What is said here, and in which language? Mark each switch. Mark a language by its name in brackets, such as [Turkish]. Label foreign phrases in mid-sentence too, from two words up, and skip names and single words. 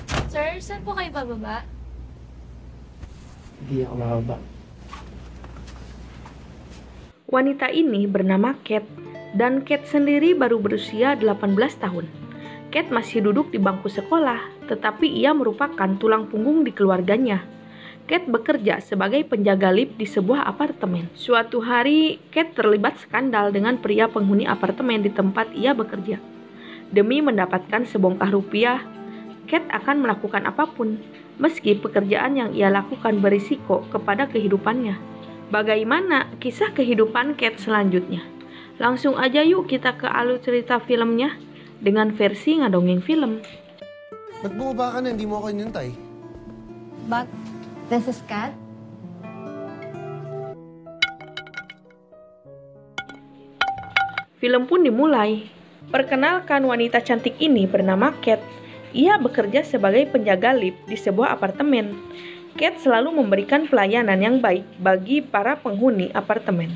[Filipino] Sir, saan po kayo bababa? Hindi ako mababa. [Indonesian] Wanita ini bernama Kate, dan Kate sendiri baru berusia 18 tahun. Kate masih duduk di bangku sekolah, tetapi ia merupakan tulang punggung di keluarganya. Kate bekerja sebagai penjaga lift di sebuah apartemen. Suatu hari, Kate terlibat skandal dengan pria penghuni apartemen di tempat ia bekerja. Demi mendapatkan sebongkah rupiah, Kate akan melakukan apapun, meski pekerjaan yang ia lakukan berisiko kepada kehidupannya. Bagaimana kisah kehidupan Kate selanjutnya? Langsung aja yuk kita ke alur cerita filmnya dengan versi ngadongeng film. [Filipino] Ba't bumaba ka na? Hindi mo ako inintay. [English] But this is Kat. [Indonesian] Film pun dimulai. Perkenalkan, wanita cantik ini bernama Kate. Ia bekerja sebagai penjaga lift di sebuah apartemen. Kate selalu memberikan pelayanan yang baik bagi para penghuni apartemen.